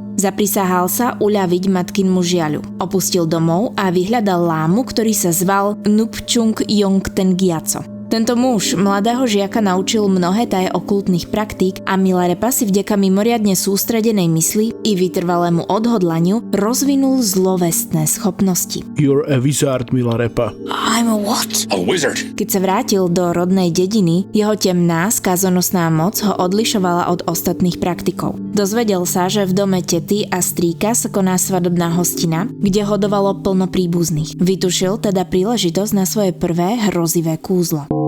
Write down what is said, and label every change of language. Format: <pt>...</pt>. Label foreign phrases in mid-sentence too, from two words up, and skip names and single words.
<sk>Zaprisahal sa uľaviť matkinmu žiaľu. Opustil domov a vyhľadal lámu, ktorý sa zval Nupčung Yongten Gyatso. Tento muž mladého žiaka naučil mnohé taje okultných praktík a Milarepa si vďaka mimoriadne sústredenej mysli i vytrvalému odhodlaniu rozvinul zlovestné schopnosti.</sk> <en>You're a wizard, Milarepa. I'm a what? A wizard.</en> <sk>Keď sa vrátil do rodnej dediny, jeho temná, skazonosná moc ho odlišovala od ostatných praktikov. Dozvedel sa, že v dome tety a strýka sa koná svadobná hostina, kde hodovalo plno príbuzných. Vytušil teda príležitosť na svoje prvé hrozivé kúzlo.</sk>